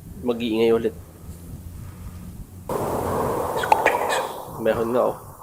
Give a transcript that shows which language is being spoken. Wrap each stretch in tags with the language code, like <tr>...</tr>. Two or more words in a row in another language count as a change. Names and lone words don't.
<tl>mag-iingay ulit.</tl> <es>Escuchen eso.</es> <tl>Meron nga oh.</tl>